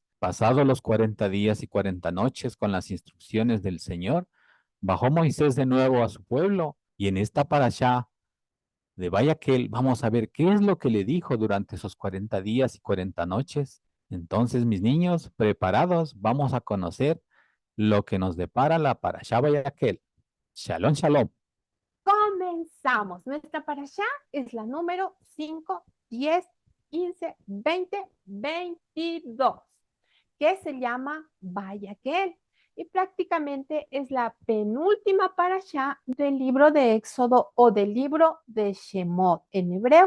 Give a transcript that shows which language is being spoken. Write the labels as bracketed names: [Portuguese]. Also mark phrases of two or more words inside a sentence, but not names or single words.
[Spanish] Pasados los 40 días y 40 noches con las instrucciones del Señor, bajó Moisés de nuevo a su pueblo y en esta parashá de Vayaquel vamos a ver qué es lo que le dijo durante esos 40 días y 40 noches. Entonces, mis niños, preparados, vamos a conocer lo que nos depara la parashá Vayaquel. [Hebrew] שלום, שלום. [Spanish] Comenzamos. Nuestra parashá es la número 5, 10, 15, 20, 22, que se llama Vayaquel. Y prácticamente es la penúltima parashá del libro de Éxodo o del libro de Shemot en hebreo.